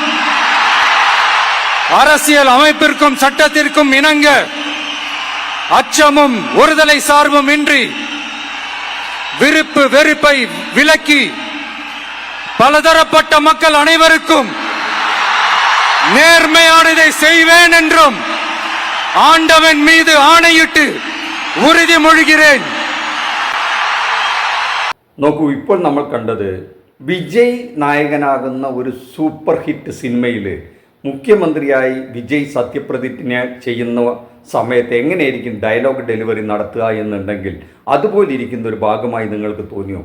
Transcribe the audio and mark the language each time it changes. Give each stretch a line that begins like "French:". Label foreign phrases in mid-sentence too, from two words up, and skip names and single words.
Tamil: அரசியல் அமைப்பிற்கும் சட்டத்திற்கும் இணங்க அச்சமும் ஒருதலை சார்பும் இன்றி விருப்பு வெறுப்பை விலக்கி பலதரப்பட்ட மக்கள் அனைவருக்கும் நேர்மையானதை செய்வேன் என்றும் ஆண்டவன் மீது ஆணையிட்டு ഉറുതിമൊഴിகிறேன்.
Malayalam: നോക്കൂ, ഇപ്പോൾ നമ്മൾ കണ്ടത് വിജയ് നായകനാകുന്ന ഒരു
English: super hit
Malayalam: സിനിമയിൽ മുഖ്യമന്ത്രിയായി വിജയ് സത്യപ്രതിജ്ഞ ചെയ്യുന്ന സമയത്ത് എങ്ങനെയായിരിക്കും
English: dialogue delivery
Malayalam: നടത്തുക എന്നുണ്ടെങ്കിൽ അതുപോലെ ഇരിക്കുന്ന ഒരു ഭാഗമായി നിങ്ങൾക്ക് തോന്നിയോ?